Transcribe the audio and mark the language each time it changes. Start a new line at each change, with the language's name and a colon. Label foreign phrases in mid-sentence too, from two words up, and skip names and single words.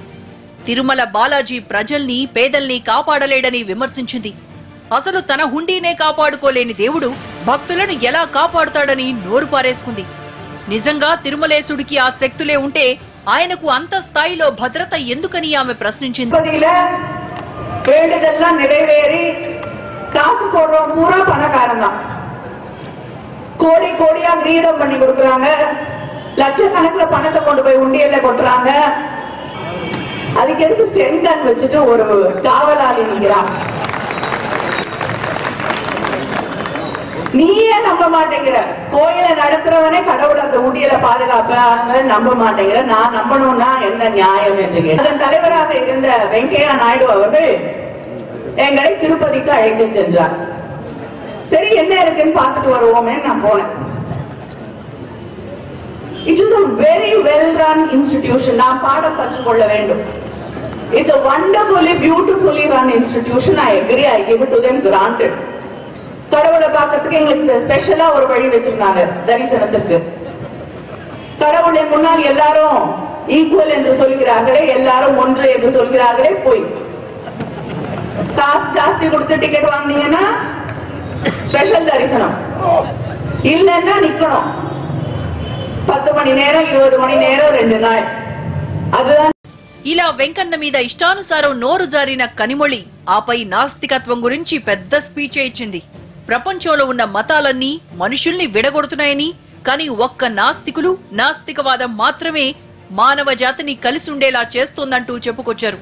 Telugu: తిరుమల బాలాజీ ప్రజల్ని, పేదల్ని కాపాడలేడని విమర్శించింది. అసలు తన హుండీనే కాపాడుకోలేని దేవుడు భక్తులను ఎలా కాపాడుతాడని నోరు పారేసుకుంది. నిజంగా తిరుమలేశుడికి ఆ శక్తులే ఉంటే ఆయనకు అంత స్థాయిలో భద్రత ఎందుకని ఆమె ప్రశ్నించింది.
Tamil: காசு போடுறோம் பூரா பணக்காரன் தான். கோடி கோடியா கிரீடம் பண்ணி கொடுக்கறாங்க, லட்சக்கணக்கில் பணத்தை கொண்டு போய் உண்டியல்ல கொட்டுறாங்க. அதுக்கு எதுக்கு ஸ்டென்டன் வச்சுட்டு ஒரு காவலாளி நிற்கிறான்? நீயே நம்ப மாட்டேங்கிற, கோயில நடத்துறவனே கடவுள் அந்த உண்டியல பாதுகாப்பாங்க நம்ப மாட்டேங்கிற, நான் நம்பணும்னா என்ன நியாயம் என்று கேட்டு அதன் தலைவராக இருந்த வெங்கையா நாயுடு அவர்கள் எங்களை திருப்பதிக்கு அழைத்து சென்றார். சரி என்ன இருக்குன்னு பார்த்துட்டு வருவோமே நான் போனேன்.
English: It is a very well-run institution.
Tamil: நாம் பாடம் கற்றுக்கொள்ள வேண்டும்.
English: It's a wonderfully, beautifully run institution. I agree. I give it to them granted.
Tamil: கடவுளை பார்க்கறதுக்கு எங்களுக்கு ஸ்பெஷலா ஒரு வழி வச்சிருந்தாங்க தரிசனத்துக்கு. கடவுளை முன்னால் எல்லாரும் ஈக்குவல் என்று சொல்கிறார்களே, எல்லாரும் ஒன்று என்று சொல்கிறார்களே, போய் காசு ஜாஸ்தி கொடுத்து டிக்கெட் வாங்கினீங்கன்னா ஸ்பெஷல் தரிசனம், இல்லைன்னா நிக்கணும் 10 மணி நேரம் 20 மணி நேரம் 2 நாள். அதுதான்.
Telugu: ఇలా వెంకన్న మీద ఇష్టానుసారం నోరు జారిన కనిమొళి ఆపై నాస్తికత్వం గురించి పెద్ద స్పీచ్ ఇచ్చింది. ప్రపంచంలో ఉన్న మతాలన్నీ మనుషుల్ని విడగొడుతున్నాయని, కానీ ఒక్క నాస్తికులు నాస్తికవాదం మాత్రమే మానవ జాతిని కలిసి ఉండేలా చేస్తోందంటూ చెప్పుకొచ్చారు.